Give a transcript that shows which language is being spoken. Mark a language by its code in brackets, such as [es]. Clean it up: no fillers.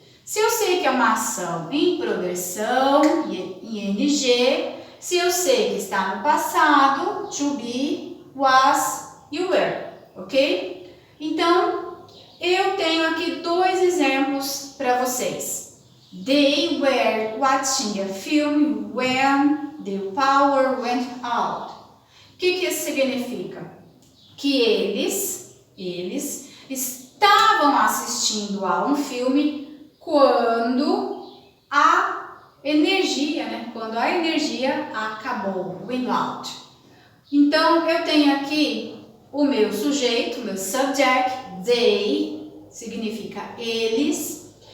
[pt] Se eu sei que é uma ação em progressão, ing, se eu sei que está no passado, to be, was e were, ok? Então, eu tenho aqui dois exemplos para vocês. [en] They were watching a film when the power went out. [pt] O que isso significa? Que eles estavam assistindo a um filme quando a energia, quando a energia acabou, went out. Então, eu tenho aqui o meu sujeito, o meu subject, they, significa eles.